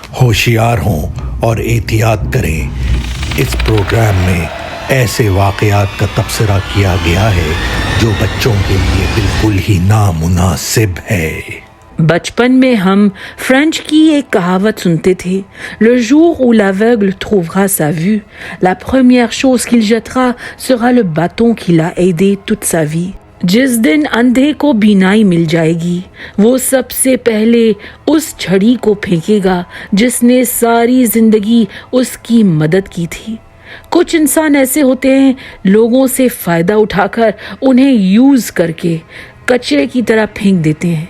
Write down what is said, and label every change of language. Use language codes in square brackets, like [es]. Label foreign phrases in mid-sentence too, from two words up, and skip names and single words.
[ur] ہوشیار ہوں اور احتیاط کریں۔ اس پروگرام میں ایسے واقعات کا تبصرہ کیا گیا ہے جو بچوں کے لیے بالکل ہی نامناسب ہے۔ بچپن میں ہم فرینچ کی ایک کہاوت سنتے تھے: [fr] Le jour où l'aveugle trouvera sa vue, la première chose qu'il jettera sera le bâton qui l'a aidé toute sa vie۔ [ur] جس دن اندھے کو بینائی مل جائے گی، وہ سب سے پہلے اس چھڑی کو پھینکے گا جس نے ساری زندگی اس کی مدد کی تھی۔ کچھ انسان ایسے ہوتے ہیں، لوگوں سے فائدہ اٹھا کر انہیں یوز کر کے کچرے کی طرح پھینک دیتے ہیں۔